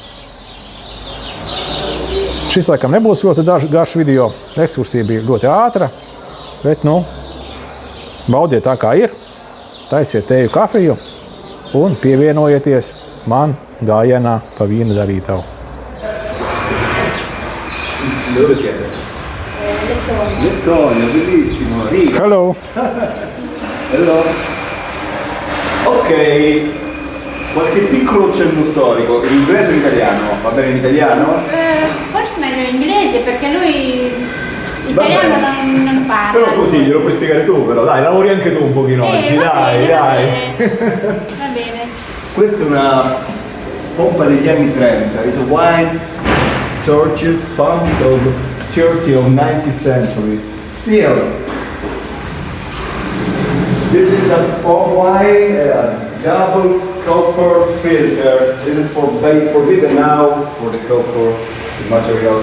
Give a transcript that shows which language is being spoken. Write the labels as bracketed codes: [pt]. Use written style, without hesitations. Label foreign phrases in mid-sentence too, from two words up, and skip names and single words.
[lv] Šis laikam nebūs ļoti garš video, ekskursija bija ļoti ātra, bet baudiet tā kā ir, taisiet tēju kafiju un pievienojieties man gājienā pa vīna darītavu. [it] Lettonia, bellissimo. Riga. [en] Hello! Hello. [it] Ok, qualche piccolo cenno storico. In inglese o in italiano? Va bene in italiano? Forse meglio in inglese perché lui italiano non parla. Però così glielo puoi spiegare tu, però dai, lavori anche tu un pochino oggi, dai. Va bene. Questa è una pompa degli anni 30. [en] It's a wine, churches, pumps of 30 of 19th century. Still, this is a pump wine, a double copper filter. This is forbidden now for the copper material.